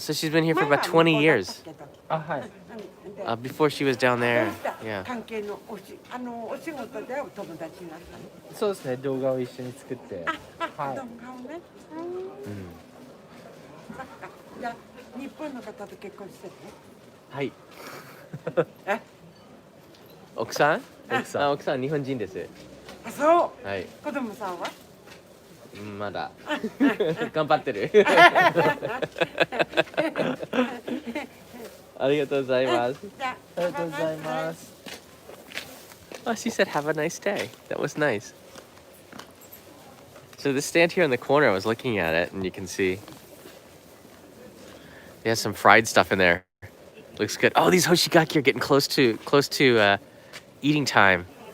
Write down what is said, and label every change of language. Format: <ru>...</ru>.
<en>So she's been here for about 20 years.</en> <ja>あ、はい。</ja> <en>Before she was down there. Yeah.</en> <ja>関係のお仕事でお友達になったのそうですね。動画を一緒に作って。はい。動画をねそっかじゃあ日本の方と結婚してねはい。え奥さん？奥さん。奥さん日本人です。あそうはい。子供さんはまだ頑張ってる。ありがとうございます。じゃありがとうございます。</ja> <en>Oh, she said, have a nice day. That was nice. So the stand here in the corner, I was looking at it, and you can see they have some fried stuff in there. Looks good. Oh, these hoshigaki are getting close to eating time.</en>